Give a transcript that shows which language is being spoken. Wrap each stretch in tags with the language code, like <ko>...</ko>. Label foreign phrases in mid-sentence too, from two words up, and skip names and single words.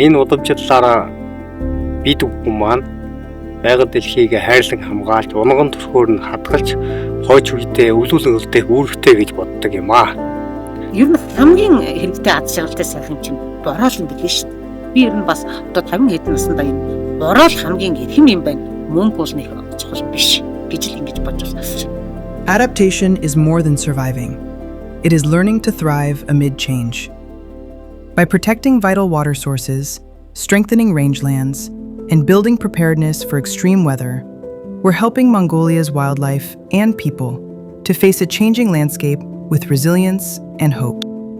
<mn>Энэ удамжлалаараа бид бүхэн маань байгаль дэлхийг хайрлан хамгаалж, унган төрхөөр нь хадгалж, хойч үедээ өвлүүлэн үлдээх үүрэгтэй гэж боддог юм аа. Ер нь хамгийн хэрэгтэй аз жаргалтай сайхан чинь бороол юм билээ шүү дээ. Би ер нь бас одоо 50 хэдэн наснда энэ бороол хамгийн эрхэм юм байна. Мөнгө бол нэг чухал биш гэж л ингэж бодож байна.</mn> <en>Adaptation is more than surviving. It is learning to thrive amid change. By protecting vital water sources, strengthening rangelands, and building preparedness for extreme weather, we're helping Mongolia's wildlife and people to face a changing landscape with resilience and hope.</en>